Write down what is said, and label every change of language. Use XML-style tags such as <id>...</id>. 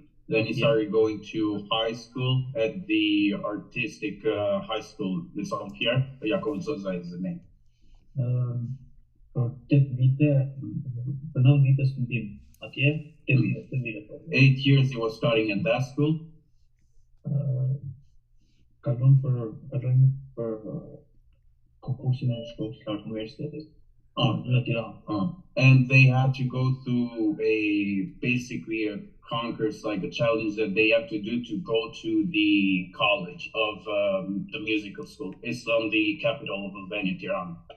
<en>Then he started going to high school at the artistic high school, this on here. Jakob Zoza is the name.</en> <sq>Për 8 vite, për 9 vite studim atje,</sq> <en>8 years he was studying at that school.</en> <sq>Kalon për konkursin e shkollës së lartë universitetit në Tiranë.</sq> <en>And they had to go through basically a concourse, like a challenge that they have to do to go to the college of the musical school. It's on the capital of Albania, Tirana.</en>